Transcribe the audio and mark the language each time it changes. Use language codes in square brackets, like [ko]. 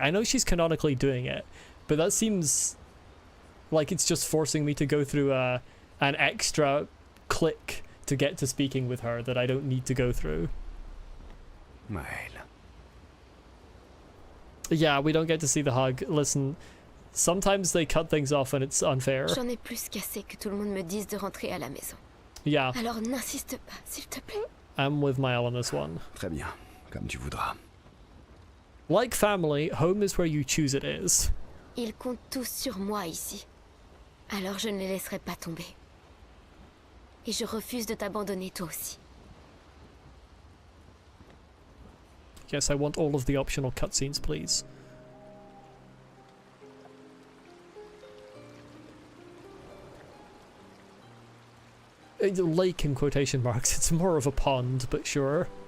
[en] I know she's canonically doing it, but that seems like it's just forcing me to go through an extra click to get to speaking with her that I don't need to go through. Well. Yeah, we don't get to see the hug. Listen, sometimes they cut things off and it's unfair. [fr] J'en ai plus qu'assez que tout le monde me dise de rentrer à la maison. [en] Yeah, [fr] Alors n'insiste pas, s'il te plaît. [en] I'm with Mael on this one. [fr] Très bien, comme tu voudras. [en] Like family, home is where you choose it is. [fr] Ils comptent tous sur moi ici. Alors je ne les laisserai pas tomber. Et je refuse de t'abandonner toi aussi. [en] Yes, I want all of the optional cutscenes, please. Lake in quotation marks. It's more of a pond, but sure.